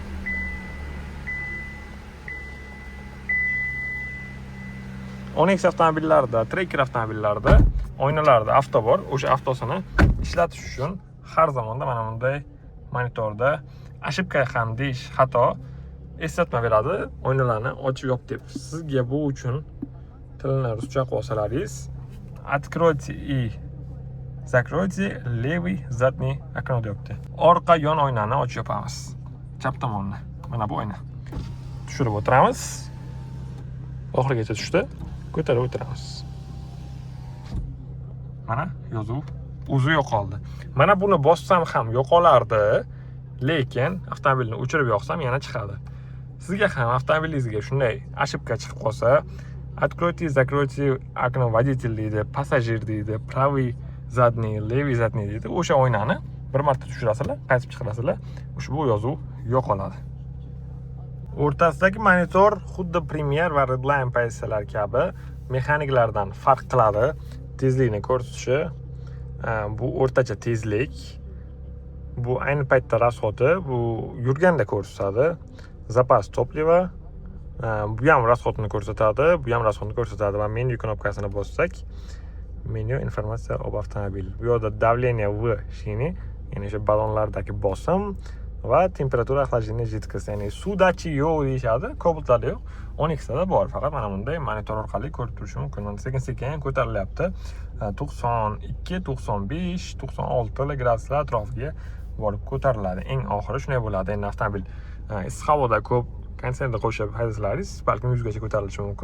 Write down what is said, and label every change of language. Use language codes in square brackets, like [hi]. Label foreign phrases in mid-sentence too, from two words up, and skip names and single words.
[uz] Onyx avtomobillarida, Tracker avtomobillarida oynalarda avto bor. O'sha avtosini ishlatish uchun har zamonda mana bunday monitorda ошибка ham deyish xato eslatma beradi. Oynalarni ochib yop deb. Sizga bu uchun tilni ruscha qilib olsalaringiz, [ru] откройте и закройте левый задний окно deyapti. [uz] Orqa yon oynani ochib yopamiz. Chap tomonni. Mana bu oyna. Tushirib o'tiramiz. Oxirigacha tushdi. Ko'tarib o'tiramiz. Mana yozuv o'zi yo'qoldi. Mana buni bossam ham yo'qolardi, lekin avtomobilni o'chirib yoqsam yana chiqadi. Sizga ham avtomobilingizga shunday ошибка chiqib qolsa, [ru] откройте, закройте окно водитель [uz] deydi, passajir deydi, [ru] правый задний, левый задний deydi. [uz] O'sha oynani bir marta tushirasizlar, qaytib chiqarasizlar, ushbu yozuv yo'qoladi. O'rtasidagi monitor xuddi Premiere va Redline pozitsiyalar kabi mexaniklardan farq qiladi. Tezlikni ko'rsatishi, bu o'rtacha tezlik. Bu ayni paytda расходi, bu yurganda ko'rsatadi. [ru] Запас топлива, [uz] bu ham расходni ko'rsatadi, bu ham расходni ko'rsatadi va menyu knopkasini bossak, [ru] меню информация об автомобиль. [uz] Bu yerda [ru] давление в шины, [uz] ya'ni o'sha ballonlardagi bosim va [ru] температура охлаждения жидкости, [uz] ya'ni suvdachi yo'q deyishadi, Cobalt'da yo'q. Onyx'da bor, faqat mana bunday monitor orqali ko'rib turish mumkin. Sekin-sekin ko'tarilyapti. 92, 95, 96 graduslar atrofiga borib ko'tariladi. Eng oxiri shunday bo'ladi. Endi avtomobil issiq havoda ko'p konditsionerda qo'shib haydasalaringiz, balkim 100 gacha ko'tarilishi mumkin.